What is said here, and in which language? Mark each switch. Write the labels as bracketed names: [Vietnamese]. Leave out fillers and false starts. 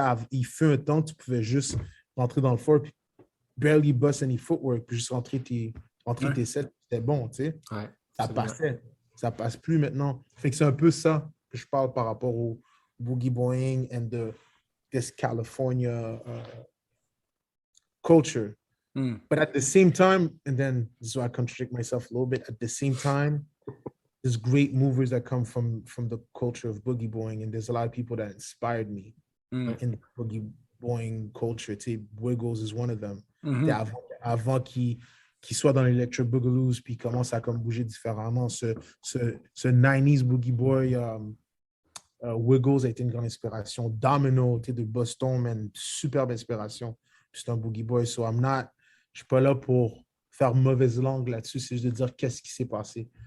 [French] Il fut un temps, tu pouvais juste rentrer dans le floor puis [English] barely bust any footwork, [French] puis juste rentrer tes sets, c'était bon, tu sais. Ça passait. Ça passe plus maintenant. Fait que c'est un peu ça que je parle par rapport au boogie boying [English] and this California culture. But at the same time, and then this is why I contradict myself a little bit, at the same time, there's great movers that come from the culture of boogie boying, and there's a lot of people that inspired me in the boogie boying culture. Wiggles is one of them. [French] Avant qu'il soit dans l'Electro Boogaloos puis commence à comme bouger différemment, ce 90s boogie boy Wiggles a été une grande inspiration. Domino, de Boston, man, superbe inspiration. C'est un boogie boy, so je ne suis pas là pour faire mauvaise langue là-dessus, c'est juste de dire qu'est-ce qui s'est passé.